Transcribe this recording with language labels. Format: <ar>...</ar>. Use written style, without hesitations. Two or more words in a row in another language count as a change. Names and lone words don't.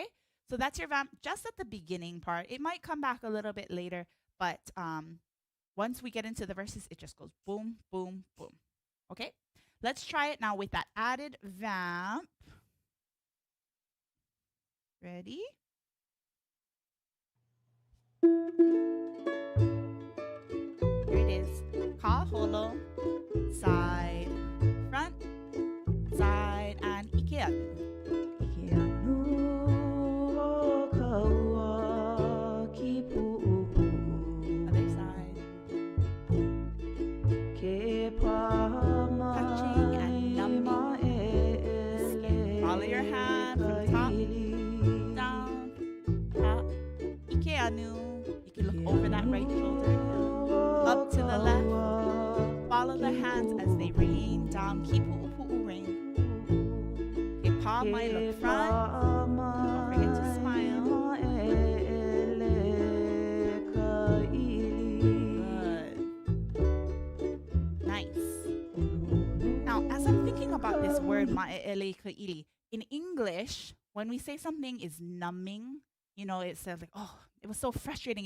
<en>So that's your vamp just at the beginning part. It might come back a little bit later, but once we get into the verses, it just goes boom, boom, boom. Okay? Let's try it now with that added vamp. Ready? Here it is.</en> <haw>Ka holo,</haw> <en>side, front, side, and</en> <haw>ike anu. Ike anu o ka ua ki pu'u pu'u.</haw> <en>Other side.</en> <haw>Ke pa'amai</haw> <en>touching and numbing the skin. Follow your hand from top down, top.</en> <haw>Ike anu.</haw> <en>You can look over that right shoulder, up to the left. Follow the hands as they rain down. Keep</en> <haw>pu'u pu'u</haw> <en>rain.</en> <haw>Ke pa'amai</haw> <en>look front. Don't forget to smile. Good. Nice. Now, as I'm thinking about this word</en> <haw>ma'ele ka ili,</haw> <en>in English, when we say something is numbing, you know, it says like, oh, it was so frustrating.</en>